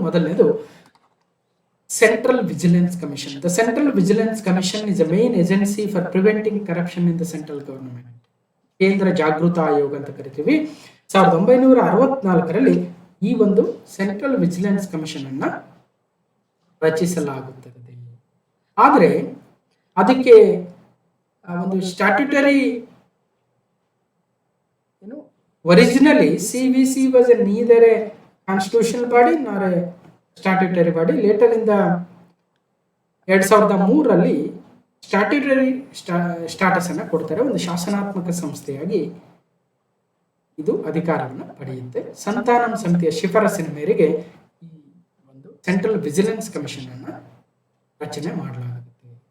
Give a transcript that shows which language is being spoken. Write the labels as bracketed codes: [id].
[kn] ಮೊದಲನೇದು central vigilance commission. [en] The central vigilance commission is a main agency for preventing corruption in the central government. [kn] ಕೇಂದ್ರ ಜಾಗೃತ ಆಯೋಗ ಅಂತ ಕರಿತೀವಿ. 1964ರಲ್ಲಿ ಈ ಒಂದು ಸೆಂಟ್ರಲ್ ವಿಜಿಲೆನ್ಸ್ ಕಮಿಷನ್ ಅನ್ನ ರಚಿಸಲಾಗುತ್ತದೆ. ಆದರೆ ಅದಕ್ಕೆ ಒಂದು [en] Statutory originally CVC was neither a constitutional body nor a statutory body. Later in the [kn] 2003ರಲ್ಲಿ statutory status ಅನ್ನು ಕೊಡ್ತಾರೆ. ಒಂದು ಶಾಸನಾತ್ಮಕ ಸಂಸ್ಥೆಯಾಗಿ ಇದು ಅಧಿಕಾರವನ್ನು ಪಡೆಯುತ್ತೆ. ಸಂತಾನಂ ಸಮಿತಿಯ ಶಿಫಾರಸಿನ ಮೇರೆಗೆ ಈ ಒಂದು ಸೆಂಟ್ರಲ್ ವಿಜಿಲೆನ್ಸ್ ಕಮಿಷನ್ ಅನ್ನು ರಚನೆ ಮಾಡಲಾಗುತ್ತೆ.